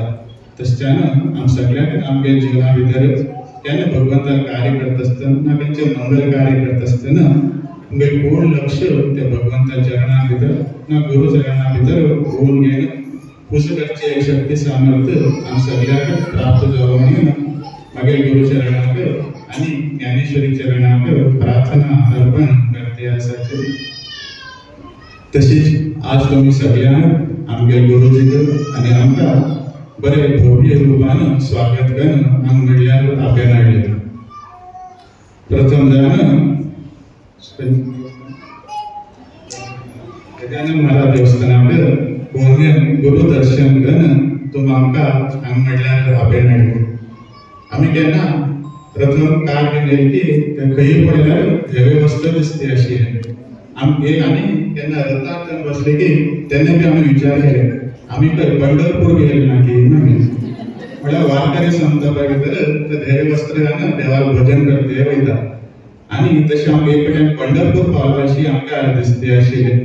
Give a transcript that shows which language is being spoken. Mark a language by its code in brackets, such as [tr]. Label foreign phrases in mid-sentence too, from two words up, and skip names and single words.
[kok] तशें आमी सगळ्यांक आमगे जिवना भितर केन्ना भगवंताक कार्य करता आसतना खंयचे मंगल कार्य करता आसतना आमगे पूर्ण लक्ष ते भगवंता चरणा भितर ना गुरु चरणा भितर होऊन घेवन पुजा करची एक शक्ती सामर्थ्य आमी सगळ्यांक प्राप्त जावं म्हणून मागीर गुरु चरणाक आनी ज्ञानेश्वरी चरणाक प्रार्थना अर्पण करते आसात. तशीच आज तुम्ही सगळ्यांक आमगे गुरुजीक आनी आमकां बरे भव्य रूपान स्वागत करून आमकां म्हणल्यार आपल्यान हाडले. प्रथम जावन गजानन महाराज देवस्थानाक गुरु दर्शन करून तुम आमकां हांगा म्हणल्यार आपल्यान हाडले. आमी केन्ना प्रथम काळ केले की खंय पडल्यार धवे वस्त दिसते अशी आमगे आनी केन्ना रथाक बसले की तेन्ना बी आमी विचार केले आमी खंय पंढरपूर गेले ना की म्हळ्यार वारकरी संतपा भितर ते धवे वस्त्र घालून देवाक भजन करते वयता आनी तशें आमकां एक फावटी पंढरपूर पावलो अशी आमकां दिसते आशिल्ले.